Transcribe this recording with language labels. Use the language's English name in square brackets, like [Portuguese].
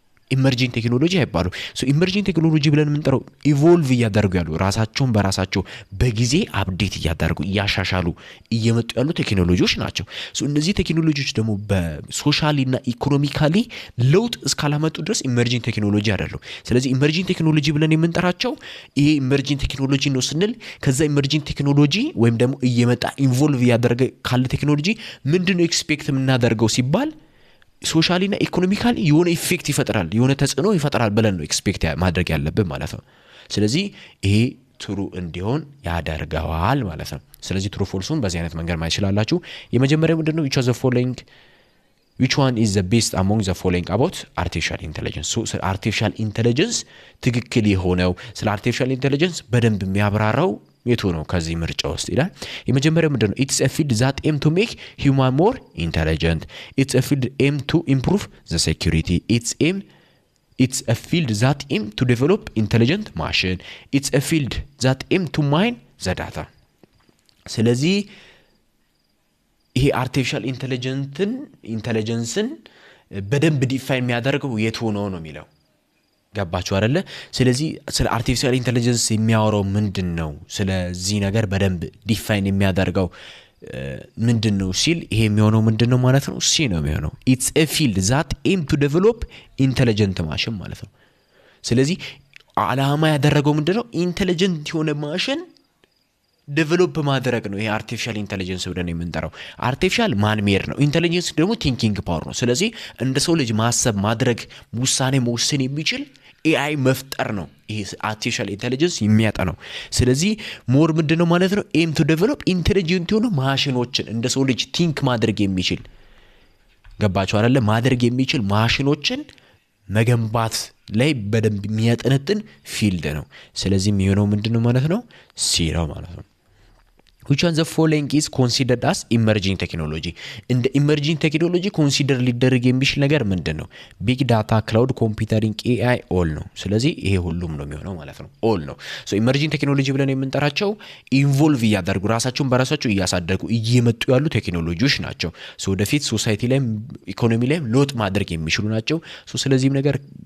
[Amharic] ኢመርጂንግ ቴክኖሎጂ አይባሉ። ኢመርጂንግ ቴክኖሎጂ ብለን የምንጠራው ኢቮልቭ እያደረጉ ያሉ ራሳቸውን በራሳቸው በጊዜ አፕዴት እያደረጉ እያሻሻሉ እየመጡ ያሉ ቴክኖሎጂዎች ናቸው። እነዚህ ቴክኖሎጂዎች ደግሞ በሶሻሊ እና ኢኮኖሚካሊ ለውጥ እስካላመጡ ድረስ ኢመርጂንግ ቴክኖሎጂ አይደሉም። ስለዚህ ኢመርጂንግ ቴክኖሎጂ ብለን የምንጠራቸው ይሄ ኢመርጂንግ ቴክኖሎጂ ነው ስንል ከዛ ኢመርጂንግ ቴክኖሎጂ ወይም ደግሞ እየመጣ ኢንቮልቭ እያደረገ ካለ ቴክኖሎጂ ምንድነው ኤክስፔክት የምናደርገው ሲባል ሶሻሊ እና ኢኮኖሚካሊ የሆነ ኢፌክት ይፈጥራል፣ የሆነ ተጽዕኖ ይፈጥራል ብለን ነው ኤክስፔክት ማድረግ ያለብን ማለት ነው። ስለዚህ ይሄ ትሩ እንዲሆን ያደርገዋል ማለት ነው። ስለዚህ ትሩ ፎልሱን በዚህ አይነት መንገድ ማየት ይችላላችሁ። የመጀመሪያው ምንድነው? [English] which one is the best among the following about artificial intelligence? [Amharic] ስለ artificial intelligence ትክክል የሆነው ስለ artificial intelligence በደንብ የሚያብራራው የቱ ነው ከዚህ ምርጫ ውስጥ ይላል። የመጀመሪያው ምንድነው? [English] it's a field that aim to make human more intelligent. it's a field aim to improve the security. it's a field that aim to develop intelligent machine. it's a field that aim to mine the data. [Amharic] ስለዚህ ይሄ አርቲፊሻል ኢንተለጀንስን በደንብ ዲፋይን የሚያደርገው የቱ ነው የሚለው ገባችሁ አይደለ? ስለዚህ ስለ አርቲፊሻል ኢንተለጀንስ የሚያወራው ምንድነው? ስለዚህ ነገር በደንብ ዲፋይን የሚያደርገው ምንድነው ሲል ይሄ የሚሆነው ምንድነው ማለት ነው? ሲ ነው የሚሆነው። [English] it's a field that aim to develop intelligent machine [Amharic] ማለት ነው። ስለዚህ ዓላማ ያደረገው ምንድነው? ኢንተለጀንት የሆነ ማሽን ዴቨሎፕ ማድረግ ነው። ይሄ አርቲፊሻል ኢንተለጀንስ ብለን የምንጠራው አርቲፊሻል ማን ሜድ ነው። ኢንተለጀንስ ደግሞ ቲንኪንግ ፓወር ነው። ስለዚህ እንደ ሰው ልጅ ማሰብ፣ ማድረግ፣ ውሳኔ መወሰን የሚችል ኤአይ መፍጠር ነው ይሄ አርቲፊሻል ኢንተለጀንስ የሚያጠናው። ስለዚህ ሞር ምንድነው ማለት ነው? ኤም ቱ ዴቨሎፕ ኢንተለጀንት የሆኑ ማሽኖችን እንደ ሰው ልጅ ቲንክ ማድረግ የሚችል ገባችሁ አይደለ? ማድረግ የሚችል ማሽኖችን መገንባት ላይ በደንብ የሚያጠነጥን ፊልድ ነው። ስለዚህ የሚሆነው ምንድነው ማለት ነው? ሲ ነው ማለት ነው። [English] which one the following is considered as emerging technology? [Amharic] እንደ ኢመርጂንግ ቴክኖሎጂ ኮንሲደር ሊደረግ የሚችል ነገር ምንድነው? ቢግ ዳታ፣ ክላውድ ኮምፒውተሪንግ፣ ኤአይ ኦል ነው። ስለዚህ ይሄ ሁሉም ነው የሚሆነው ማለት ነው። ኦል ነው። ኢመርጂንግ ቴክኖሎጂ ብለን የምንጠራቸው ኢንቮልቭ እያደረጉ ራሳቸውን በራሳቸው እያሳደጉ እየመጡ ያሉ ቴክኖሎጂዎች ናቸው። ወደፊት ሶሳይቲ ላይ ኢኮኖሚ ላይ ለውጥ ማድረግ የሚችሉ ናቸው። ስለዚህም ነገር